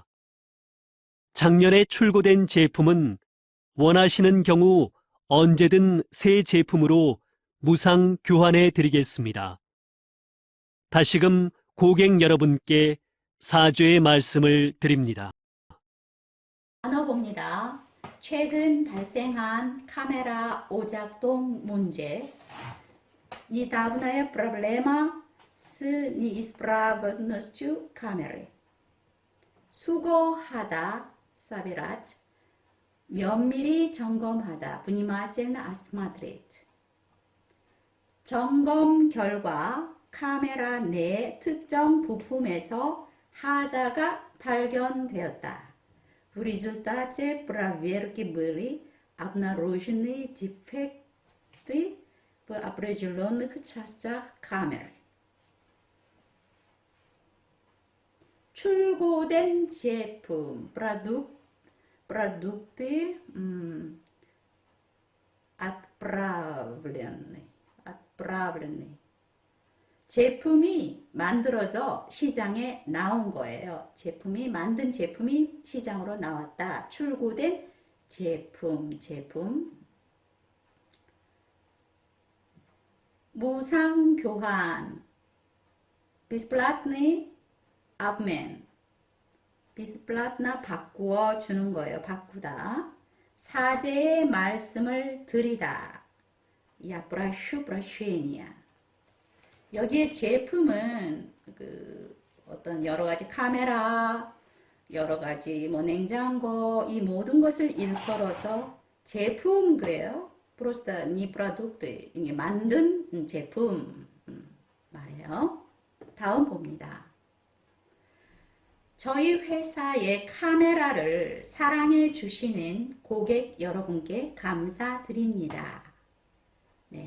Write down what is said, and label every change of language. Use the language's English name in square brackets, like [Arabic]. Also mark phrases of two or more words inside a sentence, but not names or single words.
[Korean] 작년에 출고된 제품은 원하시는 경우 언제든 새 제품으로 무상 교환해 드리겠습니다. 다시금 고객 여러분께 사죄의 말씀을 드립니다. 나눠봅니다. 최근 발생한 카메라 오작동 문제. [Russian] Недавнее проблема с неисправностью камеры. [Korean] 수거하다, собирать. 면밀히 점검하다, [Russian] внимательно осмотреть. [Korean] 점검 결과 카메라 내 특정 부품에서 하자가 발견되었다. [Russian] В результате проверки были обнаружены дефекты в определенных частях камеры. [Korean] 출고된 제품, product, [Russian] продукты отправлены. [Korean] 제품이 만들어져 시장에 나온 거예요. 만든 제품이 시장으로 나왔다. 출고된 제품. 무상교환, [Russian] бесплатный обмен. [Korean] 비스플라트나 바꾸어 주는 거예요. 바꾸다. 사죄의 말씀을 드리다. [Russian] Я прошу прощения. [Korean] 여기에 제품은 어떤 여러 가지 카메라, 여러 가지 뭐 냉장고, 이 모든 것을 일컬어서 제품 그래요. [Russian] просто не продукты, [Korean] 이게 만든 제품 말이에요. 다음 봅니다. 저희 회사의 카메라를 사랑해 주시는 고객 여러분께 감사드립니다. 네.